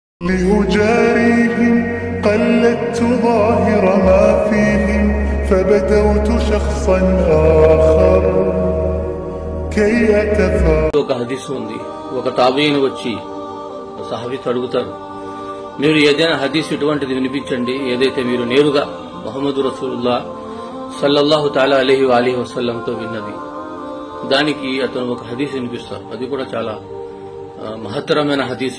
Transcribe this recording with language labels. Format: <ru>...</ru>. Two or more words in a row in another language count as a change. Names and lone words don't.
<ar>لأجاريهم قلدت ظاهر ما فيهم فبدوت شخصا آخر كي أتفاءل.</ar> <te>ఒక హదీస్ ఉంది. ఒక తాబీయిన్ వచ్చి సహాబీతో అడుగుతారు, మీరు ఏదైనా హదీస్ ఇటువంటిది వినిపించండి ఏదైతే మీరు నేరుగా ముహమ్మద్</te> <ar>رسول الله صلى الله تعالى عليه وآله وسلم</ar> <te>విన్నది. దానికి అతను ఒక హదీస్ వినిపిస్తారు. అది కూడా చాలా మహత్తరమైన హదీస్.</te>